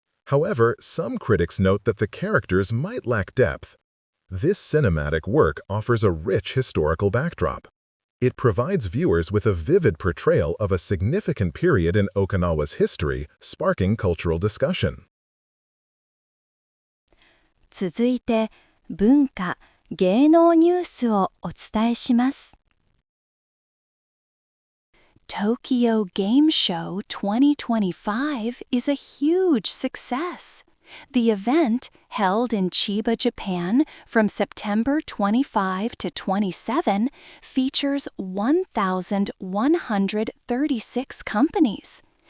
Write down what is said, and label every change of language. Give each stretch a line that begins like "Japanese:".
English: However, some critics note that the characters might lack depth. This cinematic work offers a rich historical backdrop. It provides viewers with a vivid portrayal of a significant period in Okinawa's history, sparking cultural discussion.
Japanese: 続いて、文化・芸能ニュースをお伝えします。
English: Tokyo Game Show 2025 is a huge success. The event, held in Chiba, Japan, from September 25 to 27, features 1,136 companies.